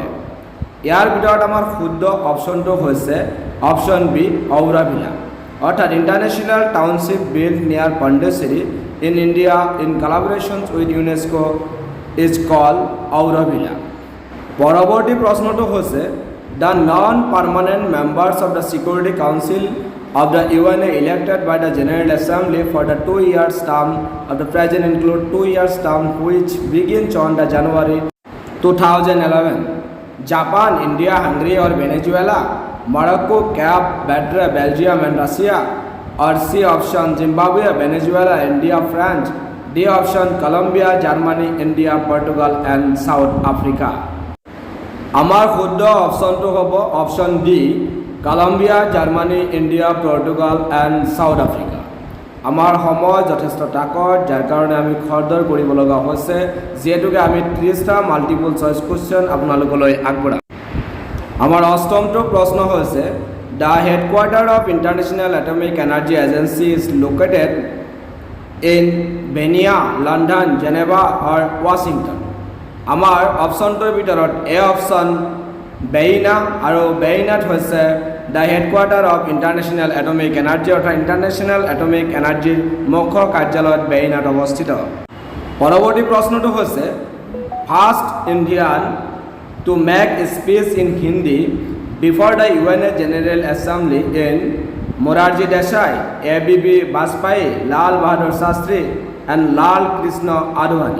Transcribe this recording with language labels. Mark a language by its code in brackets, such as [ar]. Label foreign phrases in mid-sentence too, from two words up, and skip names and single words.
[as] ইয়াৰ ভিতৰত আমাৰ শুদ্ধ অপশ্যনটো হৈছে অপশ্যন বি ঔৰভিলা অৰ্থাৎ [en] International township built near Pondicherry in India in collaboration with UNESCO is called Auroville. [as] পৰৱৰ্তী প্ৰশ্নটো হৈছে [en] the non permanent members of the Security Council of the UNA elected by the General Assembly for the 2 years term of the present include 2 years term which begins on the January 2011. Japan, India, Hungary or Venezuela, Morocco, Cape Verde, Belgium and Russia, or C option Zimbabwe, Venezuela, India, France, D option Colombia, Germany, India, Portugal and South Africa. [as] আমাৰ শুদ্ধ অপশ্যনটো হ'ব অপশ্যন ডি কলম্বিয়া, জাৰ্মানী, ইণ্ডিয়া, পৰ্তুগাল এণ্ড চাউথ আফ্ৰিকা। আমাৰ সময় যথেষ্ট তাকত যাৰ কাৰণে আমি খৰদৰ কৰিব লগা হৈছে যিহেতুকে আমি 30টা [en] multiple choice question [as] আপোনালোকলৈ আগবঢ়াম। আমাৰ অষ্টমটো প্ৰশ্ন হৈছে [en] The headquarters of International Atomic Energy Agency is located in Vienna, London, Geneva or Washington. [as] আমাৰ অপশ্যনটোৰ ভিতৰত এ অপশ্যন বেইনা আৰু বেইনাত হৈছে [en] the headquarter of International Atomic Energy [as] অৰ্থাৎ ইণ্টাৰনেশ্যনেল এটমিক এনাৰ্জিৰ মুখ্য কাৰ্যালয়ত বেইনাত অৱস্থিত। পৰৱৰ্তী প্ৰশ্নটো হৈছে [en] First Indian to make speech in Hindi before the UNA General Assembly in Morarji Desai, ABB Vajpayee, Lal Bahadur Shastri and Lal Krishna Advani.